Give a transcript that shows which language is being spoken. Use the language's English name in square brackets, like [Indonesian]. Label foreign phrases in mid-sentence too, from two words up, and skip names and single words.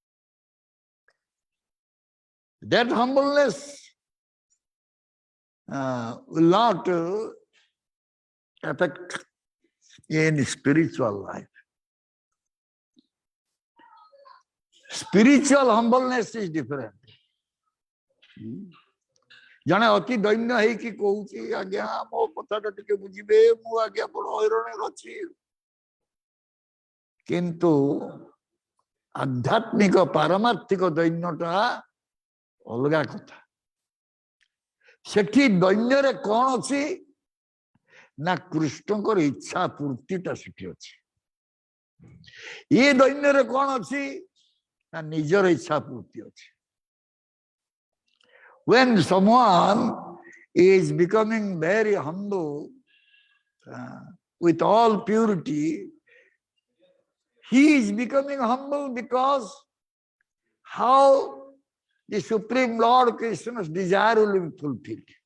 [English] That humbleness will not affect in spiritual life. Spiritual humbleness is different. [Odia] ଜଣେ ଅତି ଦୈନ୍ୟ ହୋଇ କି କହୁଛି ଆଜ୍ଞା ମୋ କଥାଟା ଟିକେ ବୁଝିବେ ମୁଁ ଆଜ୍ଞା ବଡ଼ ହଇରାଣ ଅଛି କିନ୍ତୁ ଆଧ୍ୟାତ୍ମିକ ପାରମାର୍ଥିକ ଦୈନ୍ୟଟା ଅଲଗା କଥା ସେଠି ଦୈନ୍ୟ ରେ କଣ ଅଛି ନା କୃଷ୍ଣଙ୍କର ଇଚ୍ଛା ପୂର୍ତ୍ତିଟା ସେଠି ଅଛି ଏ ଦୈନ୍ୟ ରେ କଣ ଅଛି ନା ନିଜର ଇଚ୍ଛା ପୂର୍ତ୍ତି ଅଛି [English] When someone is becoming very humble with all purity, he is becoming humble because how the Supreme Lord Krishna's desire will be fulfilled.